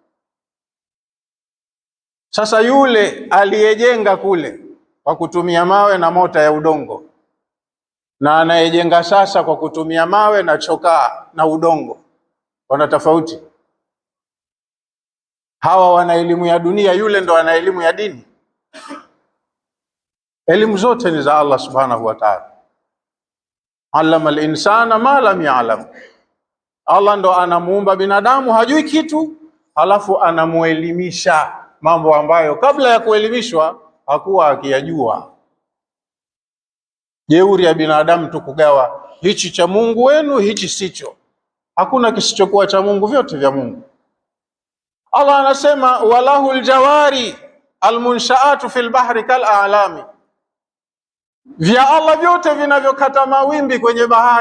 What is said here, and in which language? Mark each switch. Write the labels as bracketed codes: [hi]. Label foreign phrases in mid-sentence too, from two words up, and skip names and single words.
[sw] Sasa yule aliyejenga kule kwa kutumia mawe na mota ya udongo, na anayejenga sasa kwa kutumia mawe na chokaa na udongo, wana tofauti? Hawa wana elimu ya dunia, yule ndo ana elimu ya dini. Elimu zote ni za Allah [ar] سبحانه وتعالى. علم الإنسان ما لم يعلم. [sw] Allah ndo anamuumba binadamu hajui kitu, halafu anamuelimisha mambo ambayo kabla ya kuelimishwa hakuwa akiyajua. Jeuri ya binadamu tu kugawa hichi cha Mungu wenu, hichi sicho. Hakuna kisichokuwa cha Mungu, vyote vya Mungu. Allah anasema [ar] وله الجوار المنشآت في البحر كالأعلام, [sw] vya Allah vyote vinavyokata mawimbi kwenye bahari.